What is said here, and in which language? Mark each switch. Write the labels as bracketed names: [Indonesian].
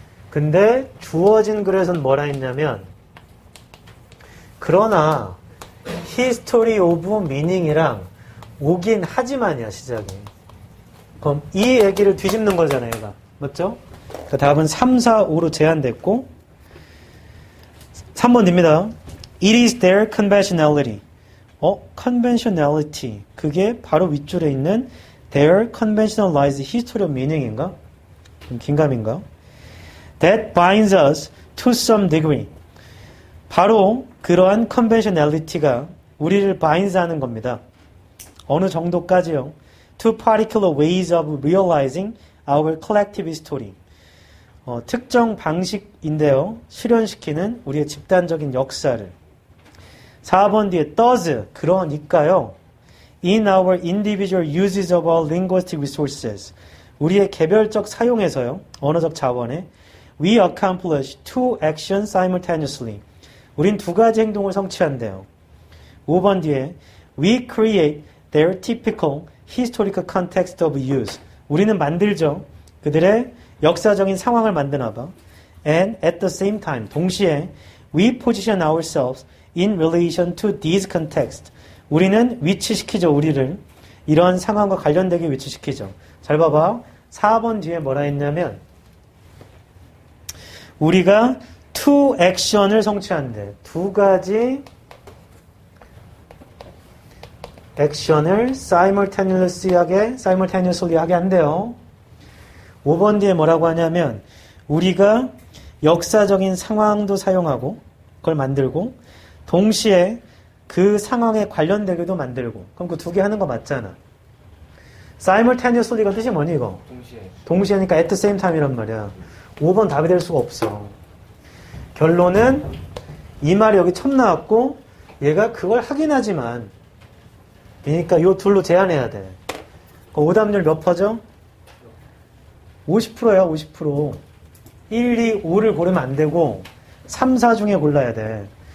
[Korean] 근데 주어진 글에선 뭐라 했냐면 그러나 [English] history of meaning [Korean] 이랑 오긴 하지만이야 시작이. 그럼 이 얘기를 뒤집는 거잖아요 얘가. 맞죠? 그 답은 3, 4, 5로 제한됐고 3번 됩니다. [English] It is their conventionality. conventionality. [Korean] 그게 바로 윗줄에 있는 [English] their conventionalized history of meaning [Korean] 인가? 좀 긴가민가? [English] That binds us to some degree. [Korean] 바로 그러한 conventionality가 우리를 binds 하는 겁니다. 어느 정도까지요? [English] To particular ways of realizing our collective history. [Korean] 특정 방식인데요. 실현시키는 우리의 집단적인 역사를. 4번 뒤에 does, 그러니까요. [English] In our individual uses of our linguistic resources. [Korean] 우리의 개별적 사용에서요. 언어적 자원에 [English] we accomplish two actions simultaneously. [Korean] 우린 두 가지 행동을 성취한대요. 5번 뒤에 [English] we create their typical historical context of use. [Korean] 우리는 만들죠. 그들의 역사적인 상황을 만드나 봐. [English] And at the same time, 동시에 we position ourselves in relation to these contexts. [Korean] 우리는 위치시키죠. 우리를 이러한 상황과 관련되게 위치시키죠. 잘 봐봐. 4번 뒤에 뭐라 했냐면 우리가 two action을 성취한대. 두 가지 액션을 simultaneously 하게 한대요. 5번 뒤에 뭐라고 하냐면 우리가 역사적인 상황도 사용하고 그걸 만들고 동시에 그 상황에 관련되게도 만들고. 그럼 그 두 개 하는 거 맞잖아. simultaneously가 뜻이 뭐니 이거? 동시에니까 [English] at the same time [Korean] 이란 말이야. 5번 답이 될 수가 없어. 결론은 이 말이 여기 처음 나왔고 얘가 그걸 하긴 하지만 그러니까 요 둘로 제한해야 돼. 오답률 몇 퍼죠? 50%야 50%. 1, 2, 5를 고르면 안 되고 3, 4 중에 골라야 돼.